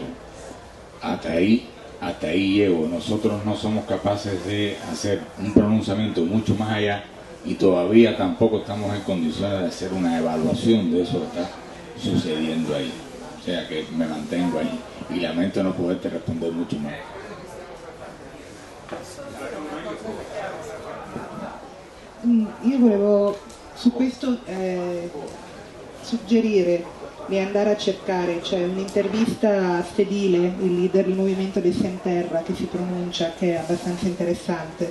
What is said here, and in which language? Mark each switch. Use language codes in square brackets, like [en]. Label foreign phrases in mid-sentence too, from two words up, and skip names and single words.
[es] Hasta ahí llego. Nosotros no somos capaces de hacer un pronunciamiento mucho más allá y todavía tampoco estamos en condiciones de hacer una evaluación de eso que está sucediendo ahí. O sea que me mantengo ahí y lamento no poderte responder mucho más. [it] Io volevo su questo suggerire di andare a cercare, c'è un'intervista a Fedile, il leader del movimento dei Sem Terra, che si pronuncia, che è abbastanza interessante.